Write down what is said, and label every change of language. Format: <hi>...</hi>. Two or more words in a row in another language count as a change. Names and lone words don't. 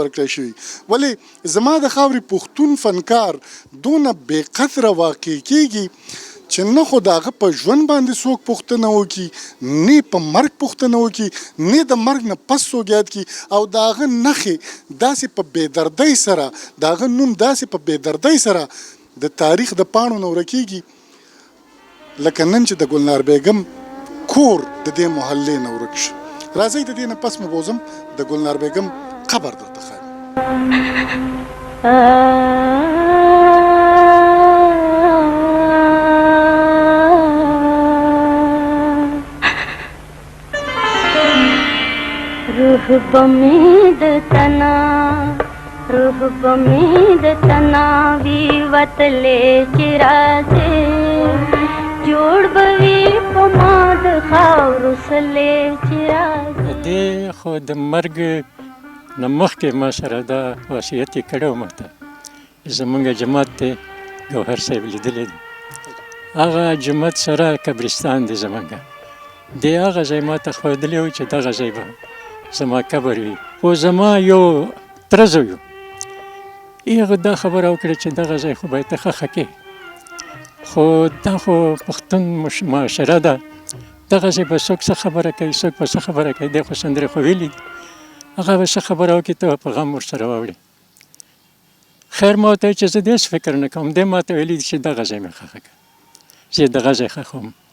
<ps>ورکړی شوي ولې زما د خاورې پښتون فنکار دونه بې قدره واقع کېږي چې نه خو د هغه په ژوند باندې څوک پوښتنه وکړي نه په مرګ پوښتنه وکړي نه د مرګ نه پس څوک یاد کړي او د هغه نښې داسې په بېدردۍ سره د هغه نوم داسې په بېدردۍ سره د تاریخ د پاڼو نه ورکېږي لکه نن چې د ګلنار بیګم کور د دې محلې نه ورک شي راځئ د دې نه پس مې بوزم د ګلنار بیګم قبر درته ښایم रूह बमीद तना रूह बमीद तना वीवतले चिरासे जोड़ बवी पमाद खावरुसले चिरासे دې خو د مرګ نه مخکې ما سره دا وصیت یې کړی و ماته زمونږ جماعت دی ګوهر صاحب لیدلی دی هغه جماعت سره قبرستان دی زمونږ دی هغه ځای ما ته ښودلی و چې دغه ځای به زما قبر وي خو زما یو تره زوی و هغه دا خبره وکړه چې دغه ځای خو باید ته ښخه کړې خو دا خو پښتون معاشره ده دغه ځای به څوک څه خبره کوي څوک به څه خبره کوي دی خو سندرې خو ویلي دي هغه به څه خبره وکړي ته به په غم ورسره واوړې خیر ما ورته چې زه داسې فکر نه کوم دی ما ته ویلي دي چې دغه ځای مې ښخه کړه زه دغه ځای ښخوم</ps>